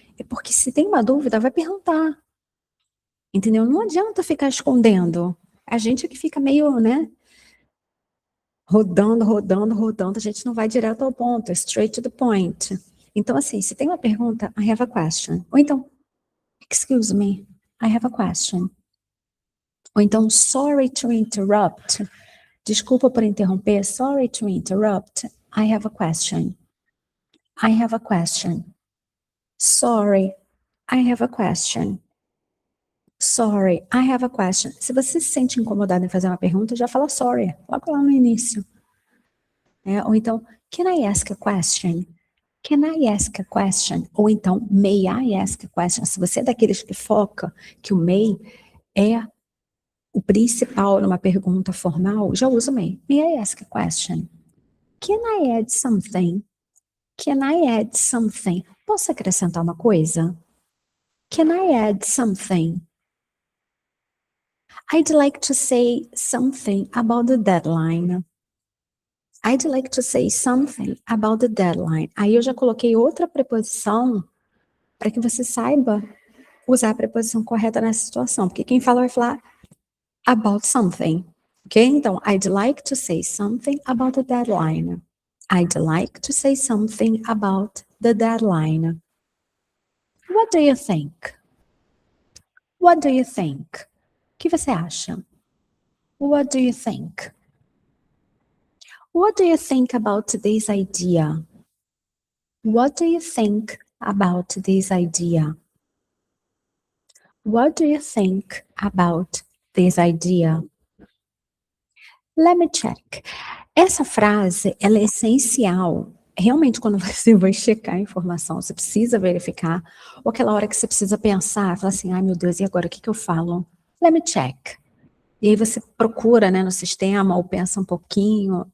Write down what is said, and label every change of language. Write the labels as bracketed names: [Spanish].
[Portuguese] É porque se tem uma dúvida, vai perguntar. Entendeu? Não adianta ficar escondendo. A gente é que fica meio, né, rodando, rodando, rodando, a gente não vai direto ao ponto, [English] straight to the point. [Portuguese] Então, assim, se tem uma pergunta, [English] I have a question. [Portuguese] Ou então, [English] excuse me, I have a question. [Portuguese] Ou então, [English] sorry to interrupt. [Portuguese] Desculpa por interromper, [English] sorry to interrupt. I have a question. I have a question. Sorry, I have a question. Sorry, I have a question. [Portuguese] Se você se sente incomodado em fazer uma pergunta, já fala sorry, logo lá no início. Ou então, [English] can I ask a question? Can I ask a question? [Portuguese] Ou então, [English] may I ask a question? [Portuguese] Se você é daqueles que foca que o may é o principal numa pergunta formal, já usa o may. [English] May I ask a question? Can I add something? Can I add something? [Portuguese] Posso acrescentar uma coisa? [English] Can I add something? I'd like to say something about the deadline. I'd like to say something about the deadline. [Portuguese] Aí eu já coloquei outra preposição para que você saiba usar a preposição correta nessa situação, porque quem fala vai falar [English] about something, [Portuguese] ok? [English] Então, I'd like to say something about the deadline. I'd like to say something about the deadline. What do you think? What do you think? [Portuguese] O que você acha? [English] What do you think? What do you think about this idea? What do you think about this idea? What do you think about this idea? Let me check. [Portuguese] Essa frase, ela é essencial. Realmente, quando você vai checar a informação, você precisa verificar, ou aquela hora que você precisa pensar, falar assim, ai meu Deus, e agora o que que eu falo? [English] Let me check. [Portuguese] E aí você procura, né, no sistema, ou pensa um pouquinho.